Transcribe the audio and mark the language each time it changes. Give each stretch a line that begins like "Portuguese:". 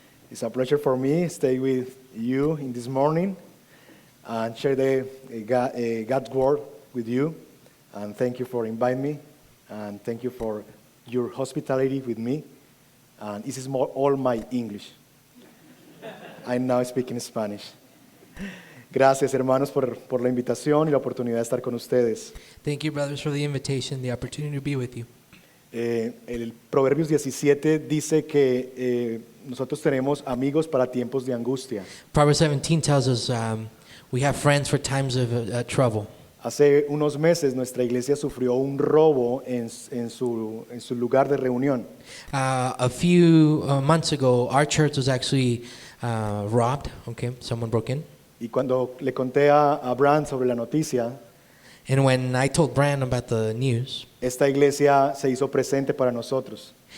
English: It's a pleasure for me to stay with you in this morning and share God's word with you. And thank you for inviting me, and thank you for your hospitality with me. And this is all my English. I'm now speaking Spanish.
Spanish: Gracias, hermanos, por la invitación y la oportunidad de estar con ustedes.
English: Thank you, brothers, for the invitation, the opportunity to be with you.
Spanish: El Proverbios 17 dice que nosotros tenemos amigos para tiempos de angustia.
English: Proverbs 17 tells us we have friends for times of trouble.
Spanish: Hace unos meses nuestra iglesia sufrió un robo en su lugar de reunión.
English: A few months ago, our church was actually robbed. Okay, someone broke in.
Spanish: Y cuando le conté a Brand sobre la noticia,
English: And when I told Brand about the news,
Spanish: esta iglesia se hizo presente para nosotros.